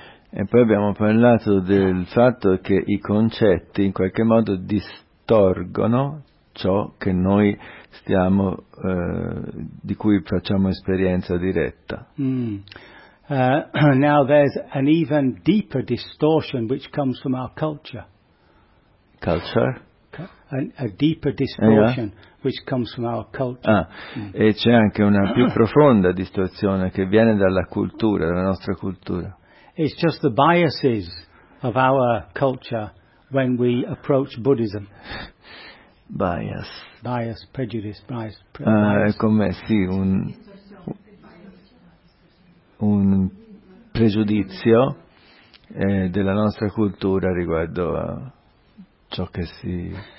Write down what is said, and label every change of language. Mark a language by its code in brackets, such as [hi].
[it] E poi abbiamo parlato del fatto che i concetti in qualche modo distorgono ciò che noi stiamo di cui facciamo esperienza diretta. [en] Now there's an even deeper distortion which comes from our culture. Culture? A deeper distortion which comes from our culture. [it] Ah, e c'è anche una più profonda distorsione che viene dalla cultura, dalla nostra cultura. [en] It's just the biases of our culture when we approach Buddhism. Bias. Bias, prejudice, bias. [it] È come sì, un pregiudizio della nostra cultura riguardo a ciò che si